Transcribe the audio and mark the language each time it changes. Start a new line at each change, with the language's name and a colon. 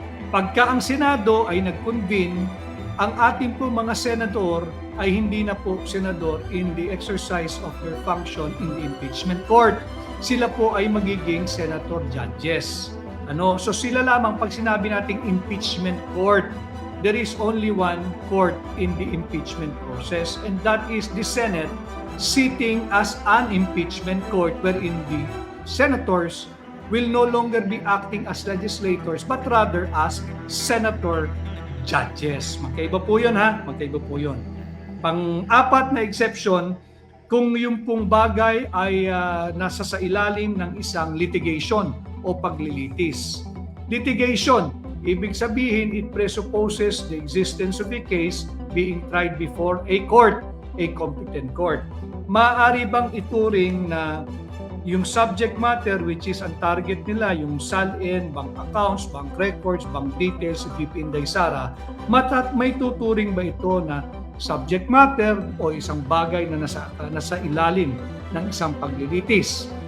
Filipino: Pagka ang Senado ay nag-convene, ang ating po mga senador ay hindi na po senador
English: in the exercise of their function in the impeachment court.
Filipino: Sila po ay magiging senator judges. So sila lamang, pag sinabi nating impeachment court,
English: there is only one court in the impeachment process, and that is the Senate sitting as an impeachment court, wherein the senators will no longer be acting as legislators but rather as senator judges.
Filipino: Magkaiba po yun magkaiba po yun. Pang-apat na exception, kung yung pong bagay ay nasa sa ilalim ng isang litigation o paglilitis.
English: Litigation,
Filipino: ibig sabihin,
English: it presupposes the existence of a case being tried before a court, a competent court.
Filipino: Maaari bang ituring na yung subject matter, which is ang target nila, yung SALN, bank accounts, bank records, bank details, BP Inday Sara, may tuturing ba ito na subject matter o isang bagay na nasa ilalim ng isang paglilitis?